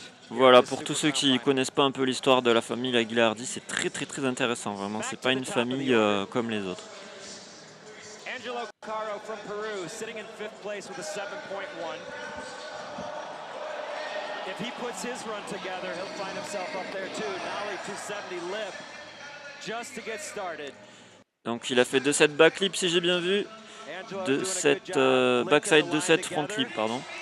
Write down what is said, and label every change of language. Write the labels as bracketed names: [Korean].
[French] Voilà, pour tous ceux qui connaissent pas un peu l'histoire de la famille Aguilardi, c'est très intéressant, vraiment. C'est pas une famille comme les autres. [English] Angelo Caro from Peru, sitting in 5th place with a 7.1. If he puts his run together, he'll find himself up there too. Nollie 270 lip, just to get started. [French] Donc il a fait 2-7 backflip si j'ai bien vu. 2-7 backside 2-7 front flip, pardon.